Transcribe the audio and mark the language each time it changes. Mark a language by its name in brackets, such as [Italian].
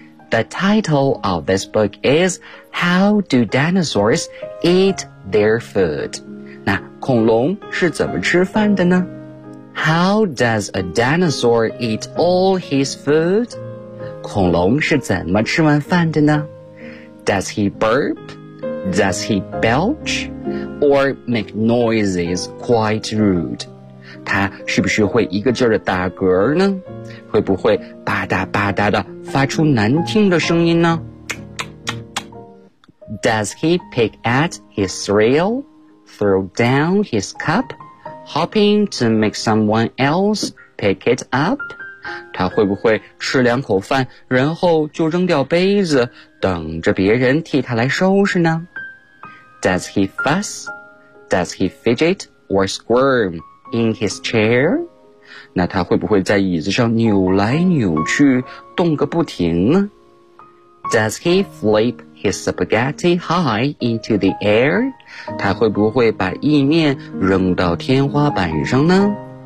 [English] The title of this book is How do dinosaurs eat their food? [Chinese] 那恐龙是怎么吃饭的呢？ [English] How does a dinosaur eat all his food? [Chinese] 恐龙是怎么吃完饭的呢？ [English] Does he burp? Does he belch? Or make noises quite rude. [Chinese] 他是不是会一个劲儿的打嗝呢？会不会吧嗒吧嗒的发出难听的声音呢？ [English] Does he pick at his cereal, throw down his cup, hoping to make someone else pick it up? [Chinese] 他会不会吃两口饭，然后就扔掉杯子，等着别人替他来收拾呢？ [English] Does he fuss? Does he fidget or squirm in his chair? [Chinese] 那他会不会在椅子上扭来扭去，动个不停呢？ [English] Does he flip his spaghetti high into the air? [Chinese] 他会不会把意面扔到天花板上呢？